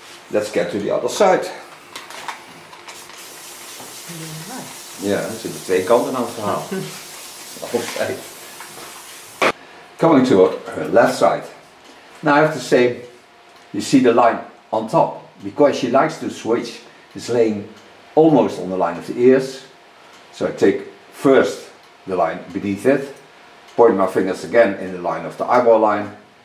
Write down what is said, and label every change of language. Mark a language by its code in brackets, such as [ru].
[en] Let's get to the other side. [nl] Ja, er zitten twee kanten aan het verhaal. Altijd. [en] Coming to her left side. Now I have to say, you see the line on top, because she likes to switch. It's laying almost on the line of the ears. So I take first the line beneath it, point my fingers again in the line of the eyebrow line.